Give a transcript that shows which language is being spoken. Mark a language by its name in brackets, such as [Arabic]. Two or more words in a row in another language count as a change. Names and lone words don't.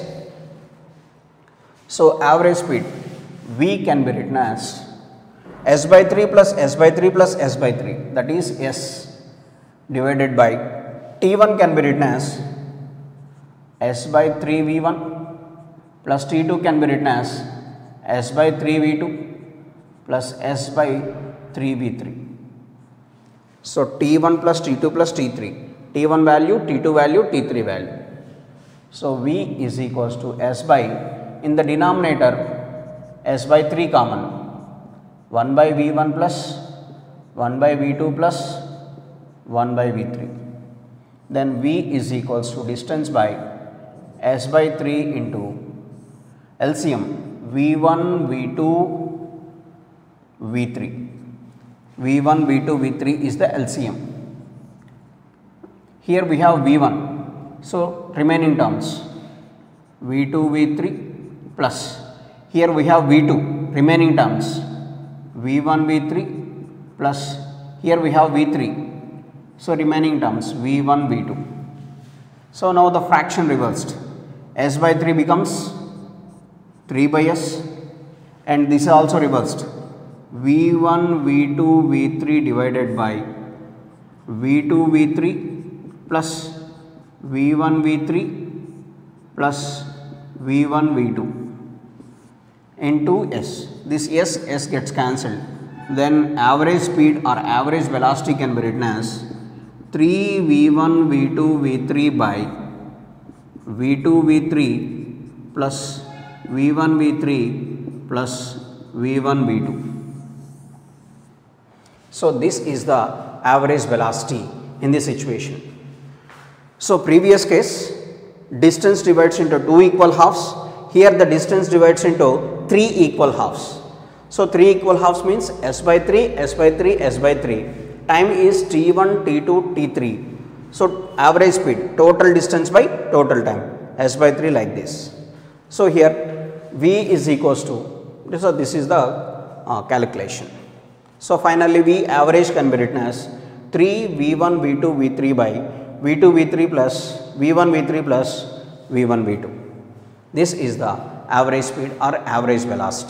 [English] So average speed v can be written as s by 3 plus s by 3 plus s by 3, that is s, divided by t1 can be written as s by 3 v1 plus t2 can be written as s by 3 v2 plus s by 3 v3. So t1 plus t2 plus t3, t1 value, t2 value, t3 value. So v is equals to s by, in the denominator s by 3 common, 1 by v1 plus 1 by v2 plus 1 by v3. Then v is equals to distance by s by 3 into LCM v1, v2, v3. v1, v2, v3 is the LCM. Here we have V1. So remaining terms V2 V3 plus, here we have V2 remaining terms V1 V3 plus, here we have V3, so remaining terms V1 V2. So now the fraction reversed, S by 3 becomes 3 by S, and this is also reversed, V1 V2 V3 divided by V2 V3 plus V1 V3 plus V1 V2 into S. This S gets cancelled. Then average speed or average velocity can be written as 3 V1 V2 V3 by V2 V3 plus V1 V3 plus V1 V2. So this is the average velocity in this situation. So previous case, distance divides into 2 equal halves. Here the distance divides into 3 equal halves. So 3 equal halves means S by 3, S by 3, S by 3. Time is T1, T2, T3. So average speed, total distance by total time, S by 3 like this. So here V is equals to, so this is the calculation. So finally V average can be written as 3 V1 V2 V3 by V2 V3 plus V1 V3 plus V1 V2. This is the average speed or average velocity.